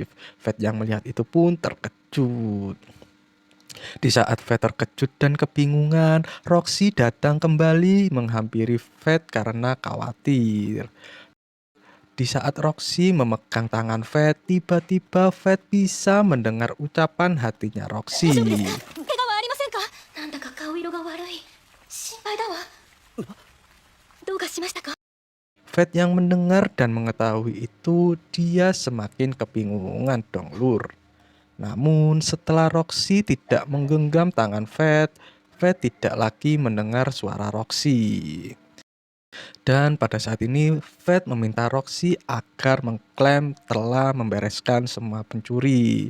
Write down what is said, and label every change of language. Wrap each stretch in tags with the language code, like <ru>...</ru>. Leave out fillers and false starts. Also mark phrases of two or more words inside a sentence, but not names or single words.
<id>Fat yang melihat itu pun terkejut. Di saat Fat terkejut dan kebingungan, Roxy datang kembali menghampiri Fat karena khawatir. Di saat Roxy memegang tangan Fat, tiba-tiba Fat bisa mendengar ucapan hatinya</id> <ja>大丈夫ですか？ Roxy. 怪我はありませんか？なんだか顔色が悪い。心配だわ。どうかしましたか？</ja> <id>Fat yang mendengar dan mengetahui itu, dia semakin kebingungan dong lur. Namun setelah Roxy tidak menggenggam tangan Fat, Fat tidak lagi mendengar suara Roxy. Dan pada saat ini Fat meminta Roxy agar mengklaim telah membereskan semua pencuri.</id>